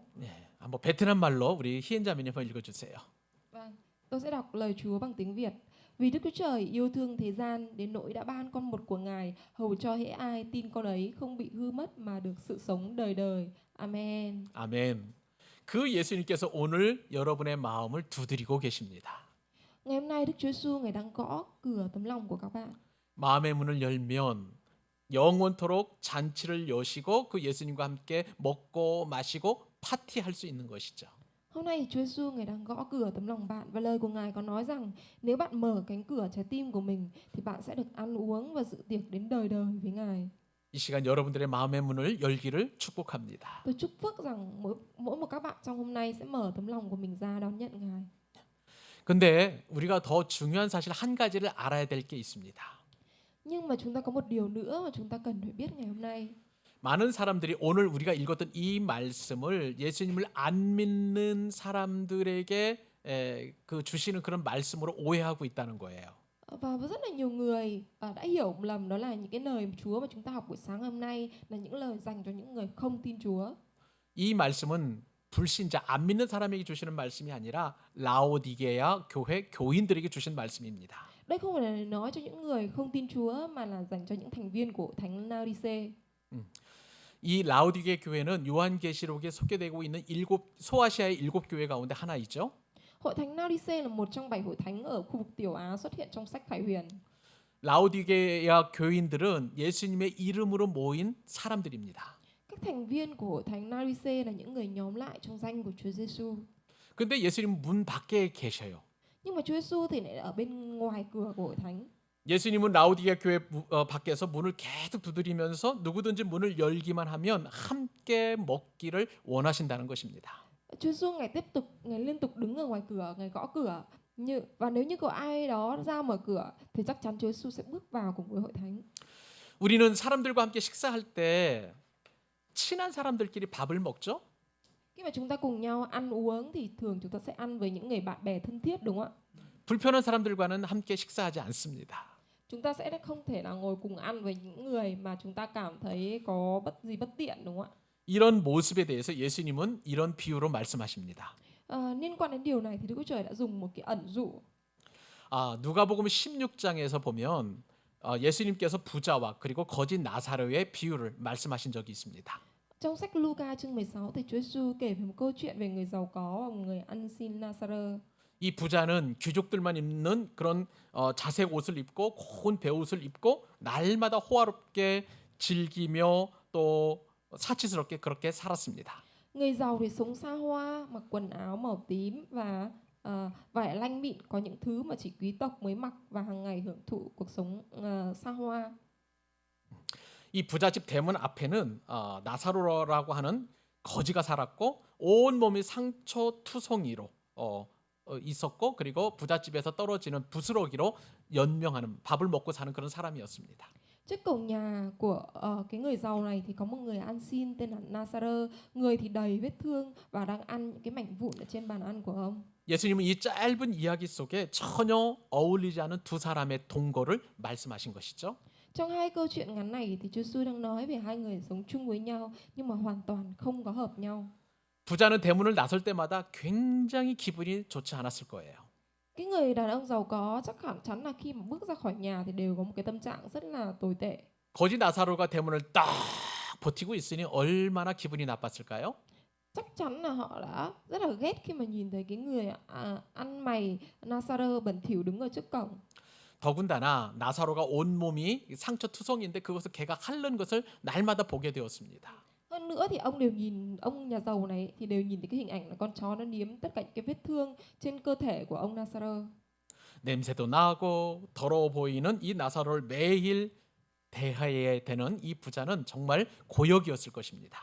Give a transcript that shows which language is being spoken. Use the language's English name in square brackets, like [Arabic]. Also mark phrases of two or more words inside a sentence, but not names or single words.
[Korean] 네, 한번 베트남 말로 우리 희엔자매님 한번 읽어 주세요. [Vietnamese] Vâng, tôi sẽ đọc lời Chúa bằng tiếng Việt. Vì Đức Chúa Trời yêu thương thế gian đến nỗi đã ban con một của Ngài, hầu cho hễ ai tin con ấy không bị hư mất mà được sự sống đời đời. Amen. [Korean] 아멘. 그 예수님께서 오늘 여러분의 마음을 두드리고 계십니다. [Vietnamese] Ngày hôm nay Đức Chúa Giêsu Ngài đang gõ cửa tấm lòng của các bạn. [Korean] 마음의 문을 열면 영원토록 잔치를 여시고 그 예수님과 함께 먹고 마시고 파티할 수 있는 것이죠. [Vietnamese] Hôm nay Chúa Giêsu Ngài đang gõ cửa tấm lòng bạn và lời của Ngài có nói rằng nếu bạn mở cánh cửa trái tim của mình thì bạn sẽ được ăn uống và dự tiệc đến đời đời với Ngài. [Korean] 이 시간 여러분들의 마음의 문을 열기를 축복합니다. [Vietnamese] Tôi chúc phước rằng mỗi một các bạn trong hôm nay sẽ mở tấm lòng của mình ra đón nhận Ngài. [Korean] 근데 우리가 더 중요한 사실 한 가지를 알아야 될 게 있습니다. [Vietnamese] Nhưng mà chúng ta có một điều nữa mà chúng ta cần phải biết ngày hôm nay. [Korean] 많은 사람들이 오늘 우리가 읽었던 이 말씀을 예수님을 안 믿는 사람들에게 그 주시는 그런 말씀으로 오해하고 있다는 거예요. [Vietnamese] Và rất là nhiều người đã hiểu lầm đó là những cái lời Chúa mà chúng ta học buổi sáng hôm nay là những lời dành cho những người không tin Chúa. [Korean] 이 말씀은 불신자 안 믿는 사람에게 주시는 말씀이 아니라 라오디게아 교회 교인들에게 주신 말씀입니다. [Vietnamese] Đây không phải là nói cho những người không tin Chúa mà là dành cho những thành viên của thánh Lao-đi-xê. [Korean] 이 라오디게 교회는 요한계시록에 소개되고 있는 소아시아의 7교회 가운데 하나이죠. [Vietnamese] Hội thánh Lao-đi-xê là một trong 7 hội thánh ở khu vực Tiểu Á xuất hiện trong sách Khải Huyền. [Korean] 라오디게아 교인들은 예수님의 이름으로 모인 사람들입니다. [Vietnamese] Các thành viên của hội thánh Lao-đi-xê là những người nhóm lại trong danh của Chúa Giêsu. [Korean] 근데 예수님 문 밖에 계셔요. [Vietnamese] Nhưng mà Chúa Giêsu thì lại ở bên ngoài cửa của hội thánh. [Korean] 예수님은 라오디게 교회 밖에서 문을 계속 두드리면서 누구든지 문을 열기만 하면 함께 먹기를 원하신다는 것입니다. [Vietnamese] Chúa Giêsu Ngài liên tục đứng ở ngoài cửa, Ngài gõ cửa. Và nếu như có ai đó ra mở cửa thì chắc chắn Chúa Giêsu sẽ bước vào cùng với hội thánh. [Korean] 우리는 사람들과 함께 식사할 때 친한 사람들끼리 밥을 먹죠? [Vietnamese] Khi mà chúng ta cùng nhau ăn uống thì thường chúng ta sẽ ăn với những người bạn bè thân thiết, đúng không ạ? [Korean] 불편한 사람들과는 함께 식사하지 않습니다. [Vietnamese] Chúng ta sẽ không thể nào ngồi cùng ăn với những người mà chúng ta cảm thấy có bất tiện, đúng không ạ? [Korean] 이런 모습에 대해서 예수님은 이런 비유로 말씀하십니다. [Vietnamese] Liên quan đến điều này thì Đức Chúa Trời đã dùng một cái ẩn dụ. [Korean] 누가복음 16장에서 보면 예수님께서 부자와 그리고 거짓 나사로의 비유를 말씀하신 적이 있습니다. [Vietnamese] Trong sách Luca chương 16 thì Chúa Giêsu kể về một câu chuyện về người giàu có và một người ăn xin Nazareth. [Korean] 이 부자는 귀족들만 입는 그런 자색 옷을 입고 고운 베옷을 입고 날마다 호화롭게 즐기며 또 사치스럽게 그렇게 살았습니다. [Vietnamese] Người giàu thì sống xa hoa, mặc quần áo màu tím và vải lanh mịn, có những thứ mà chỉ quý tộc mới mặc và hàng ngày hưởng thụ cuộc sống xa hoa. [Korean] 이 부잣집 대문 앞에는 나사로라고 하는 거지가 살았고 온 몸이 상처투성이로 있었고 그리고 부잣집에서 떨어지는 부스러기로 연명하는 밥을 먹고 사는 그런 사람이었습니다. [Vietnamese] Trước cổng nhà của cái người giàu này thì có một người ăn xin tên là Nazareth, người thì đầy vết thương và đang ăn những cái mảnh vụn ở trên bàn ăn của ông. [Korean] 예수님은 이 짧은 이야기 속에 전혀 어울리지 않은 두 사람의 동거를 말씀하신 것이죠. [Vietnamese] Trong hai câu chuyện ngắn này thì Chúa Giêsu đang nói về hai người sống chung với nhau nhưng mà hoàn toàn không có hợp nhau. [Korean] 부자는 대문을 나설 때마다 굉장히 기분이 좋지 않았을 거예요. [Vietnamese] Cái người đàn ông giàu có chắc hẳn chắn là khi mà bước ra khỏi nhà thì đều có một cái tâm trạng rất là tồi tệ. [Korean] 거지 나사로가 대문을 딱 버티고 있으니 얼마나 기분이 나빴을까요? [Vietnamese] Chắc chắn là họ đã rất là ghét khi mà nhìn thấy cái người ăn mày Nazareth bẩn thỉu đứng ở trước cổng. [Korean] 더군다나 나사로가 온 몸이 상처투성인데 그것을 걔가 핥는 것을 날마다 보게 되었습니다. [Vietnamese] Hơn nữa thì ông nhà giàu này thì đều nhìn thấy cái hình ảnh là con chó nó liếm tất cả những cái vết thương trên cơ thể của ông Nazareth. [Korean] 냄새도 나고 더러워 보이는 이 나사로를 매일 대해야 되는 이 부자는 정말 고역이었을 것입니다.